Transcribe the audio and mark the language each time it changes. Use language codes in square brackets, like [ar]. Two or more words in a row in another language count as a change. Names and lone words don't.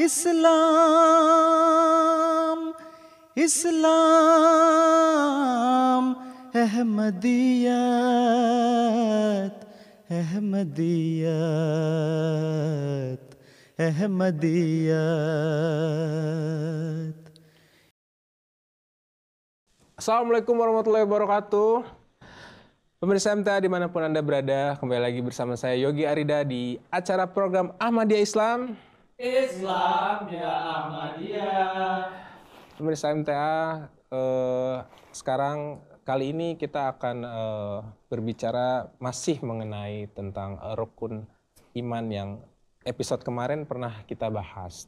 [id] Islam, Islam, Ahmadiyat, Ahmadiyat, Ahmadiyat. [ar] السلام عليكم ورحمة الله وبركاته. [id] Pemirsa MTA dimanapun Anda berada, kembali lagi bersama saya Yogi Arida di acara program Ahmadiyah Islam. Islam ya Ahmadiyah. Pemirsa MTA, sekarang kali ini kita akan berbicara masih mengenai tentang rukun iman yang episode kemarin pernah kita bahas.